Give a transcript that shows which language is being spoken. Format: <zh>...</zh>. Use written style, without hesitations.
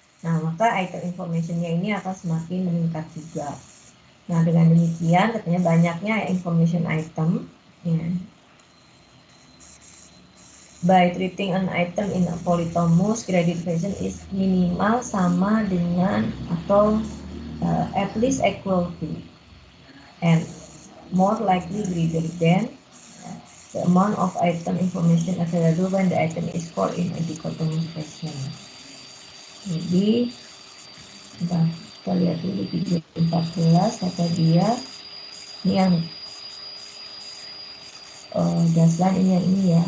<id>Nah, maka item informationnya ini akan semakin meningkat juga. Nah, dengan demikian katanya banyaknya information item ya.</id> <en>By treating an item in a polytomos, credit version is minimal</en> <id>sama dengan atau</id> <en>at least equal to and more likely greater than the amount of item information available when the item is scored in a dichotomous fashion.</en> <id>Jadi kita lihat dulu video 14 kata dia ini yang dasar ini ya.</id>